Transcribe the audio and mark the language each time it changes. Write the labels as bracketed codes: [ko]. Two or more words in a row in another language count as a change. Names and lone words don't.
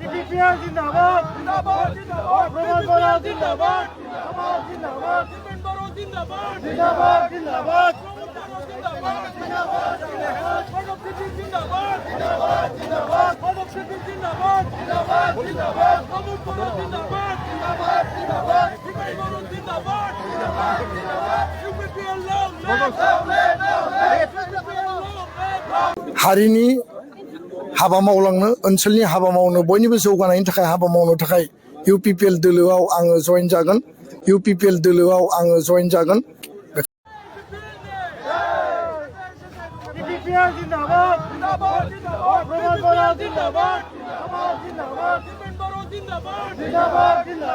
[hi] UPPL जिंदाबाद जिंदाबाद जिंदाबाद बरो जिंदाबाद जिंदाबाद Dipen Boro जिंदाबाद जिंदाबाद जिंदाबाद जिंदाबाद जिंदाबाद जिंदाबाद जिंदाबाद जिंदाबाद जिंदाबाद जिंदाबाद जिंदाबाद Boro जिंदाबाद जिंदाबाद जिंदाबाद Dipen Boro जिंदाबाद जिंदाबाद जिंदाबाद UPPL [brx] हारिनि हाबा मावलांनो ओनसोलनि हाबा मावनो बयनिबो जौगानायनि थाखाय हाबा मावनो थाखाय UPPL दोलोआव आङो जয়েन जागोन UPPL दोलोआव आङो जয়েन जागोन [hi] UPPL जिंदाबाद जिंदाबाद जिंदाबाद बरो जिंदाबाद जिंदाबाद Dipen Boro जिंदाबाद जिंदाबाद जिंदाबाद